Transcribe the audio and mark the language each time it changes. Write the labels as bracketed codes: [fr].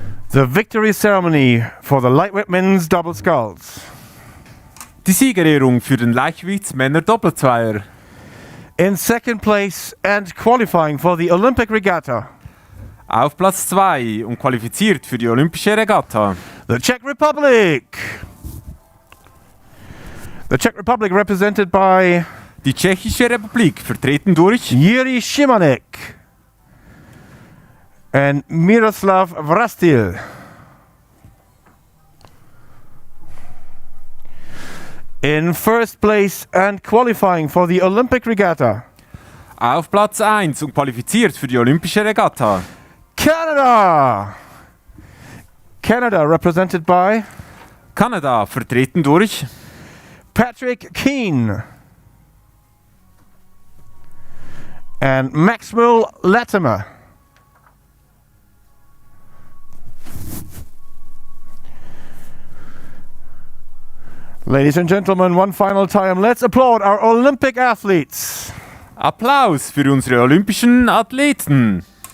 [en] The victory ceremony for the lightweight men's double sculls. [de] Die Siegerehrung für den Leichtgewichtsmänner-Doppelzweier. [en] In second place and qualifying for the Olympic Regatta. [de] Auf Platz 2 und qualifiziert für die Olympische Regatta. [en] The Czech Republic. The Czech Republic represented by [de] Die Tschechische Republik, vertreten durch [en] Jiří Šimanek and Miroslav Vrastil. In first place and qualifying for the Olympic Regatta. [de] auf Platz 1 und qualifiziert für die Olympische Regatta. [en] Canada. Canada represented by [de] Kanada, vertreten durch [en] Patrick Keane and Maxwell Latimer. Ladies and gentlemen, one final time, let's applaud our Olympic athletes. [de] Applaus für unsere olympischen Athleten.